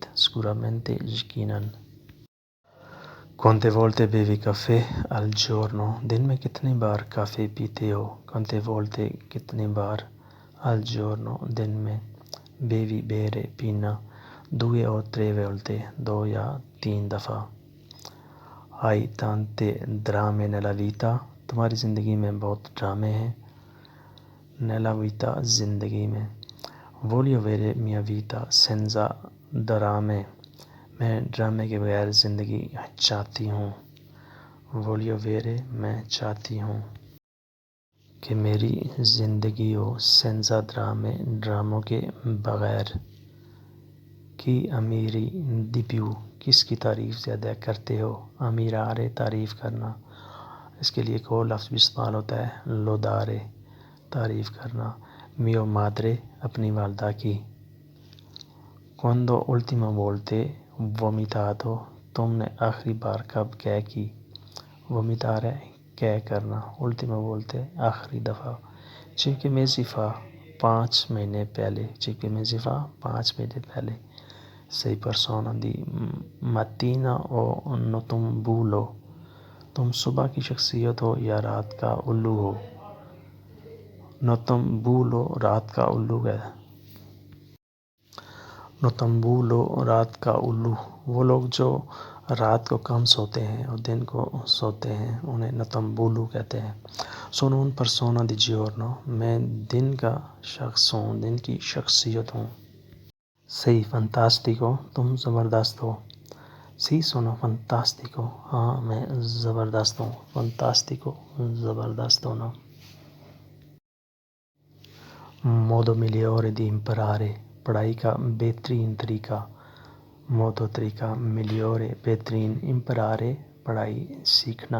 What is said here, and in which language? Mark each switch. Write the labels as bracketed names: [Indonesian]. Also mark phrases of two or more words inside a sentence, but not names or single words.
[Italian] Sicuramente, یقیناً. Quante volte bevi caffè al giorno? [Urdu] دن میں کتنی بار کافی پیتے ہو؟ [Italian] Quante volte, [Urdu] کتنی بار. [Italian] Al giorno, [Urdu] دن میں. [Italian] Bevi, bere, پینا. 2 o 3 volte, [Urdu] 2 یا 3 دفعہ. [Italian] Hai tante drame nella vita? [Urdu] تمہاری زندگی میں بہت ڈرامے ہیں. [Italian] Nella vita, [Urdu] زندگی میں. [Italian] Voglio avere mia vita senza drame. [Urdu] میں ڈرامے کے بغیر زندگی چاہتی ہوں. [Italian] Voglio avere, [Urdu] میں چاہتی ہوں کہ میری زندگی ہو. [Italian] Senza drame, [Urdu] ڈراموں کے بغیر. [Italian] Chi ammiri di più? [Urdu] کس کی تعریف زیادہ کرتے ہو؟ Ammirare, تعریف کرنا. اس کے لیے ایک اور لفظ بھی استعمال ہوتا ہے, lodare, تعریف کرنا. [Italian] Mio madre, [Urdu] اپنی والدہ کی. [Italian] Quando ultima volte vomitato? [Urdu] تم نے آخری بار کب قے کی؟ Vomitare, قے کرنا. [Italian] Ultima volte, [Urdu] آخری دفعہ. [Italian] 5 mesi fa, [Urdu] 5 مہینے پہلے. [Italian] 5 mesi fa, [Urdu] 5 مہینے پہلے. [Italian] Sei persona di mattina o nottambulo? [Urdu] تم صبح کی شخصیت ہو یا رات کا الو ہو؟ Nottambulo, رات کا الو ہے. Nottambulo, رات کا الو. وہ لوگ جو رات کو کم سوتے ہیں اور دن کو سوتے ہیں انہیں nottambulo کہتے ہیں. [Italian] Sono una persona di giorno, [Urdu] میں دن کا شخص ہوں, دن کی شخصیت ہوں. [Italian] Sei fantastico, [Urdu] تم زبردست ہو. [Italian] Sì sono fantastico, [Urdu] ہاں میں زبردست ہوں، فانتاستیکو زبردست ہونا. [Italian] modo migliore di imparare, [Urdu] پڑھائی کا بہترین طریقہ. مودو طریقہ ملیورے بہترین، امپرارے پڑھائی سیکھنا.